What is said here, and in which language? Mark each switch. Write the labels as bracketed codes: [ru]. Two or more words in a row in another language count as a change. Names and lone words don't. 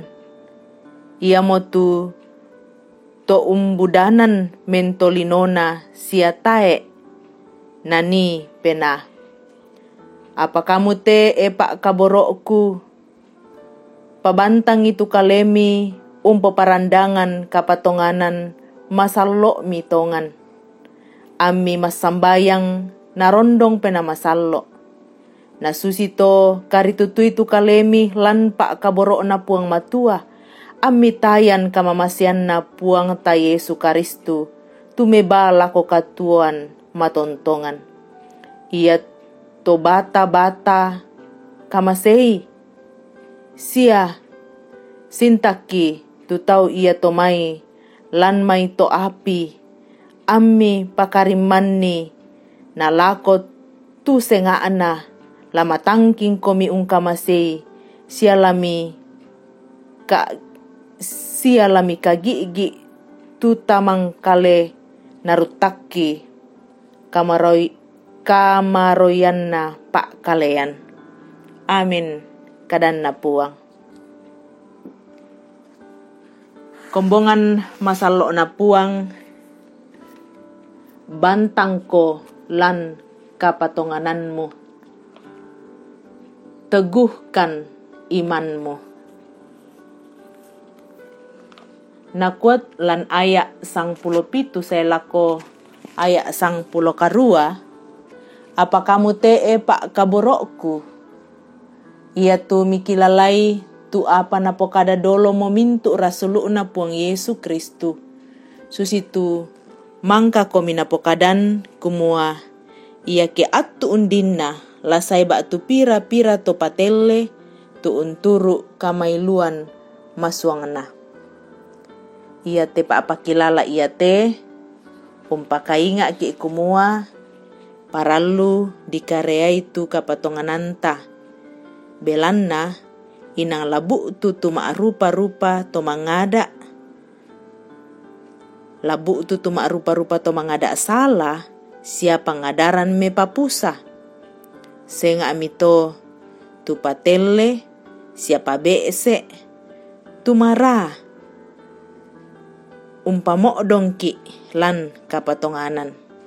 [sda] Ia mo tu to umbudanan mentolinona siatae nani pena. Apa kamu te pak kaborokku pabantang itu kalemi umpo parandangan kapatonganan masalo mitongan. Ami masambayang narondong pena masalo. Nasusito karitutu itu kalemi lan pak kaborok na puang matua. Ami tayan kamamasian na puang ta Yesu Karistu. Tumeba lako katuan matontongan. Ia to bata-bata kamasei. Sia sintaki tu tau ia tomai lan mai to api ami pakarimani na lako tu sengaana lama tangking komi ungkamasei sia lami kagigi tu tamang kale narutaki kamaroyan pak kalean. Amin. Kadan na puang. Kombongan masalo na puang bantang ko lan kapatongananmu. [id] Teguhkan imanmu. [sda] Nakuat lan ayak 17 saya lako ayak 10 karua. Apa kamu te pak kaborokku? Ia tu mikilalai tu apa napokada dolo momintu rasulu na puang Yesu Kristu. Susitu mangka komi napokadan kumua. Ia ke atu undina lasai bak tu pira-pira to patele tu unturu kamailuan masuangna. Ia te pa apa kilala ia te umpakainga ki kumua paralu dikareai tu kapatongananta. Belanna inang labu tu rupa-rupa to mangada. Labu tu rupa-rupa to mangada salah siapa ngadaran me papusa. Senga amito tu patele siapa beese tu marah. Umpamo dongki lan kapatonganan.